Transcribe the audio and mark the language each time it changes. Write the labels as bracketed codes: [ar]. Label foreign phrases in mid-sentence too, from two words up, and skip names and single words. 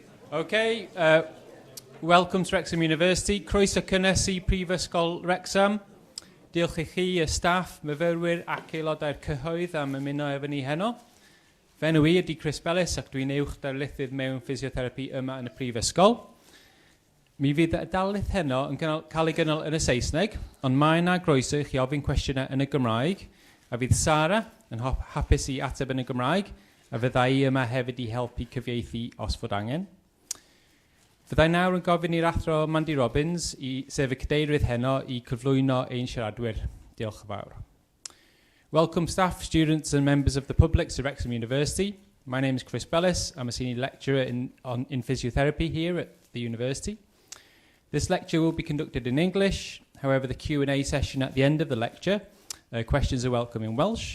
[en] Okay, welcome to Wrexham University. [cy] Croeso cynnes i Prifysgol Wrexham. Diolch i chi, y staff, myfyrwyr ac aelodau'r cyhoedd am ymuno efo ni heno. Fy enw i ydy Chris Bellis ac dwi'n uwch darlithydd mewn physiotherapy yma yn y Prifysgol. Mi fydd y darlith heno yn cael ei gynnal yn y Saesneg, ond mae yna groeso i chi ofyn cwestiynau yn y Gymraeg, a fydd Sara yn hapus i ateb yn y Gymraeg, a fydda i yma hefyd i helpu cyfieithu os fod angen. Fyddai nawr yn gofyn i'r athro Mandy Robbins, sef y cadeirydd heno, i cyflwyno ein siaradwyr. Diolch yn fawr. [en] Welcome staff, students and members of the public to Wrexham University. My name is Chris Bellis. I'm a senior lecturer in physiotherapy here at the university. This lecture will be conducted in English. However, the Q&A session at the end of the lecture, questions are welcome in Welsh.